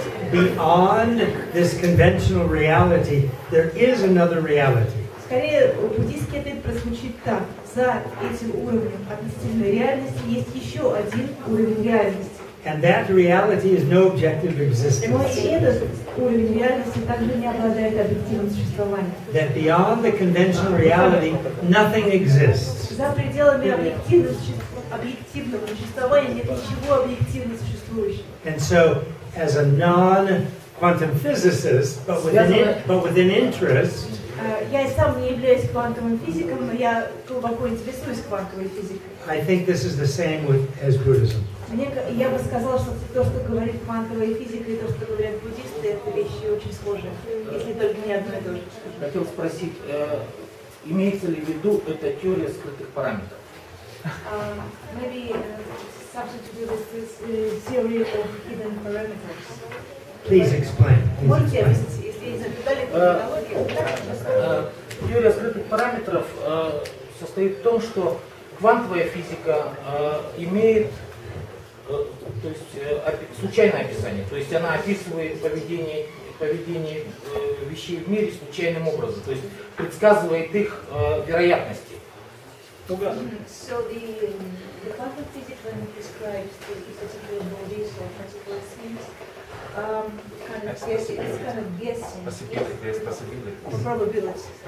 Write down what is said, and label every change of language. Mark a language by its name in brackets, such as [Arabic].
[English] Beyond this conventional reality, there is another reality. [Russian] Скорее, буддийский ответ прозвучит так. За этим уровнем относительной реальности есть еще один уровень реальности. [English] And that reality is no objective existence. [Russian] Но и этот уровень реальности также не обладает объективным существованием. [English] That beyond the conventional reality, nothing exists. [Russian] За пределами объективного существования нет ничего объективно существующего. [English] And so, as a non-quantum physicist, but with an interest, [Russian] я и сам не являюсь квантовым физиком, но я глубоко интересуюсь квантовой физикой. [English] I think this is the same as Buddhism. [Russian] Я бы сказала, что то, что говорит квантовая физика, и то, что говорят буддисты, это вещи очень схожие, если только не одно и то же. Хотел спросить, имеется ли в виду эта теория скрытых параметров? [English] Maybe something to do with this theory of hidden parameters. Please explain. [Russian] Можете объяснить, если есть детали терминологии? Теория скрытых параметров состоит в том, что квантовая физика имеет то есть, случайное описание, то есть она описывает поведение вещей в мире случайным образом, то есть предсказывает их вероятности. [English] So the quantum physics, when it describes the physical bodies or physical things, kind of guessing, it's kind of guessing the probability.